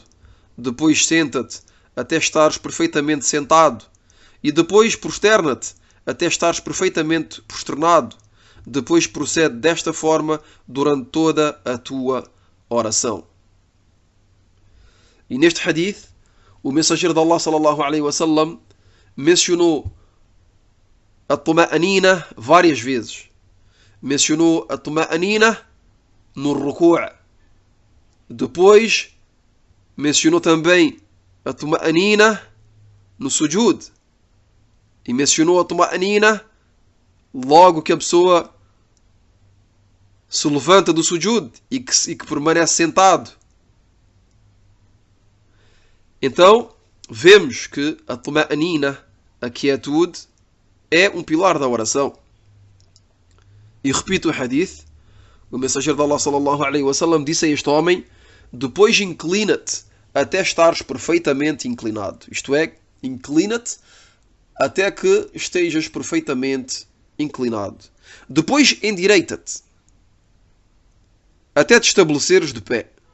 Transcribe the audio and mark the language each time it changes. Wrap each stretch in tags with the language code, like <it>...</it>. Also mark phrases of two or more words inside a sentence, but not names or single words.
<pt>Depois senta-te até estares perfeitamente sentado. E depois prosterna-te até estares perfeitamente prosternado. Depois procede desta forma durante toda a tua oração. E neste hadith, o mensageiro de Allah</pt> <ar>صلى الله عليه وسلم</ar> <pt>mencionou a tuma'anina várias vezes. Mencionou a tuma'anina no ruku'. Depois mencionou também a tuma'anina no sujud. E mencionou a tuma'anina logo que a pessoa se levanta do sujud e que permanece sentado. Então, vemos que a tuma'anina, a quietude, é um pilar da oração. E repito o hadith, o mensageiro de Allah</pt> <ar>صلى الله عليه وسلم</ar> <pt>disse a este homem: depois inclina-te até estares perfeitamente inclinado. Isto é, inclina-te até que estejas perfeitamente inclinado. Depois endireita-te até te estabeleceres de pé.</pt>